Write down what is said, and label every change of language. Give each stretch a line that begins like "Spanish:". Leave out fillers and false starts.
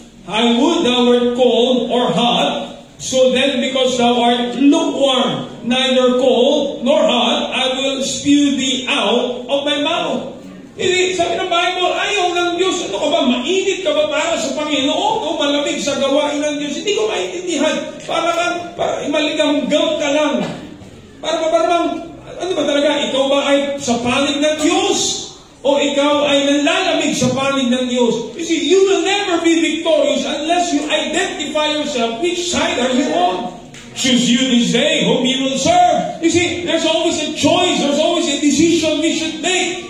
English: I would thou wert cold or hot. So then, because thou art lukewarm, neither cold nor hot, I will spew thee out of my mouth.
Filipino: Hindi, sabi ng Bible, ayaw ng Diyos. Ano ka ba? Mainit ka ba para sa Panginoon o malamig sa gawain ng Diyos? Hindi ko maintindihan. Para maligamgam ka lang. Ano ba talaga? Ikaw ba ay sa panig ng Diyos? O ikaw ay nanlalamig sa panig ng Diyos?
English: You see, you will never be victorious unless you identify yourself. Which side are you on? Choose you this day whom you will serve. You see, there's always a choice. There's always a decision we should make.